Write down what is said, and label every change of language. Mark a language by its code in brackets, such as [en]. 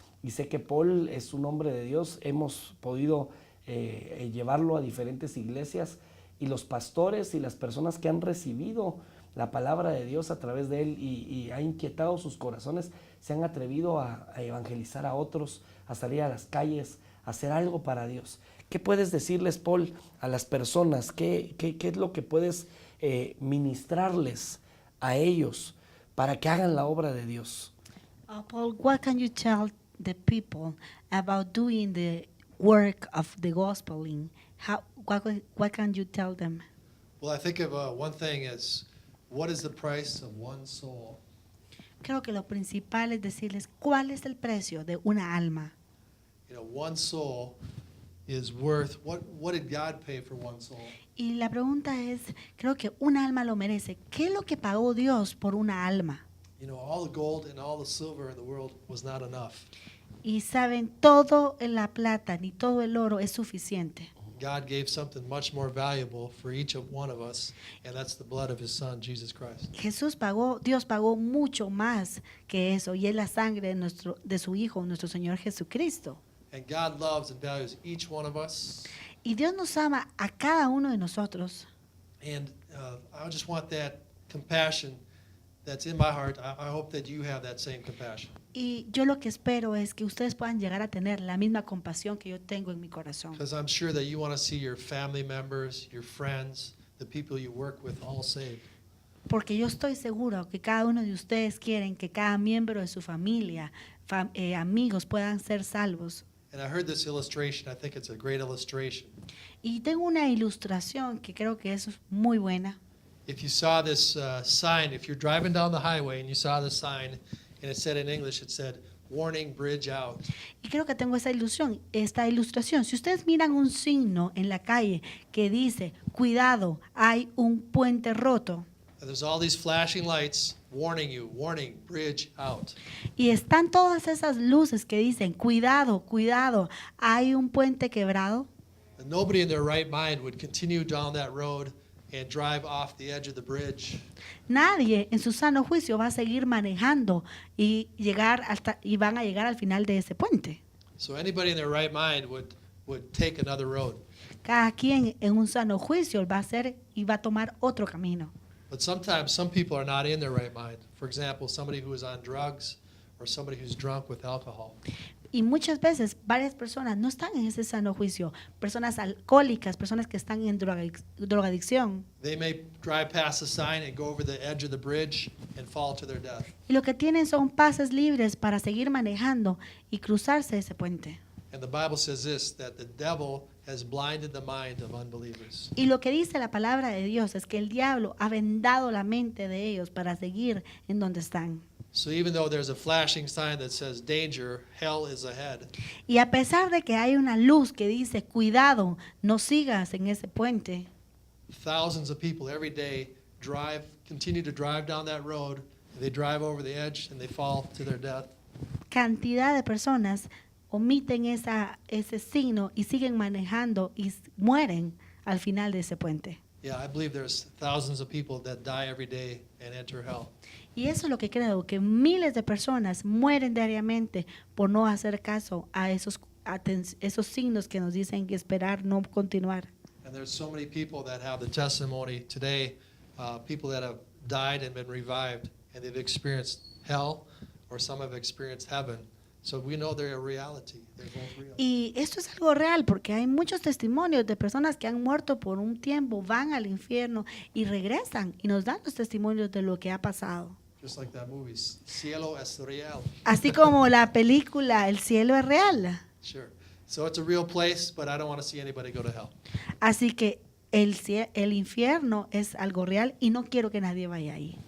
[es] Y sé que Paul es un hombre de Dios. Hemos podido llevarlo a diferentes iglesias, y los pastores y las personas que han recibido la palabra de Dios a través de él y ha inquietado sus corazones, se han atrevido a evangelizar a otros, a salir a las calles, hacer algo para Dios. ¿Qué puedes decirles, Paul, a las personas? ¿Qué es lo que puedes ministrarles a ellos para que hagan la obra de Dios? [en] Paul, what can you tell the people about doing the work of the gospeling? What can you tell them? Well, I think of one thing is, what is the price of one soul? [es] Creo que lo principal es decirles cuál es el precio de una alma. [en] You know, one soul is worth, what did God pay for one soul? [es] Y la pregunta es, creo que una alma lo merece. ¿Qué es lo que pagó Dios por una alma? [en] You know, all the gold and all the silver in the world was not enough. [es] Y saben, todo en la plata ni todo el oro es suficiente. [en] God gave something much more valuable for each of one of us, and that's the blood of his son, Jesus Christ. [es] Dios pagó mucho más que eso, y es la sangre de su Hijo, nuestro Señor Jesucristo. [en] And God loves and values each one of us. [es] Y Dios nos ama a cada uno de nosotros. [en] And I just want that compassion that's in my heart, I hope that you have that same compassion. [es] Y yo lo que espero es que ustedes puedan llegar a tener la misma compasión que yo tengo en mi corazón. [en] Because I'm sure that you want to see your family members, your friends, the people you work with all saved. [es] Porque yo estoy seguro que cada uno de ustedes quieren que cada miembro de su familia, amigos puedan ser salvos. [en] And I heard this illustration. I think it's a great illustration. [es] Y tengo una ilustración que creo que es muy buena. [en] If you saw this sign, if you're driving down the highway and you saw the sign, and it said in English, it said, "Warning, bridge out." [es] Y creo que tengo esta ilustración. Si ustedes miran un signo en la calle que dice, cuidado, hay un puente roto. [en] And there's all these flashing lights warning you, warning, bridge out. [es] Y están todas esas luces que dicen, cuidado, cuidado, hay un puente quebrado. [en] And nobody in their right mind would continue down that road and drive off the edge of the bridge. [es] Nadie en su sano juicio va a seguir manejando y van a llegar al final de ese puente. [en] So anybody in their right mind would take another road. [es] Cada quien en un sano juicio va a hacer y va a tomar otro camino. [en] But sometimes some people are not in their right mind. For example, somebody who is on drugs or somebody who's drunk with alcohol. [es] Y muchas veces varias personas no están en ese sano juicio. Personas alcohólicas, personas que están en drogadicción. [en] They may drive past the sign and go over the edge of the bridge and fall to their death. [es] Y lo que tienen son pases libres para seguir manejando y cruzarse ese puente. [en] And the Bible says this, that the devil has blinded the mind of unbelievers. [es] Y lo que dice la palabra de Dios es que el diablo ha vendado la mente de ellos para seguir en donde están. [en] So even though there's a flashing sign that says danger, hell is ahead. [es] Y a pesar de que hay una luz que dice, cuidado, no sigas en ese puente, [en] Thousands of people every day continue to drive down that road. They drive over the edge and they fall to their death. [es] cantidad de personas omiten ese signo y siguen manejando y mueren al final de ese puente. [en] Yeah, I believe there's thousands of people that die every day and enter hell. [es] Y eso es lo que creo, que miles de personas mueren diariamente por no hacer caso a esos signos que nos dicen que esperar, no continuar. [en] And there's so many people that have the testimony today, people that have died and been revived, and they've experienced hell, or some have experienced heaven. So we know they're a reality. They're both real. [es] Y esto es algo real porque hay muchos testimonios de personas que han muerto por un tiempo, van al infierno y regresan y nos dan los testimonios de lo que ha pasado. [en] Just like that movie, Cielo es real. [es] Así como la película El cielo es real. [en] Sure. So it's a real place, but I don't want to see anybody go to hell. [es] Así que el infierno es algo real y no quiero que nadie vaya ahí.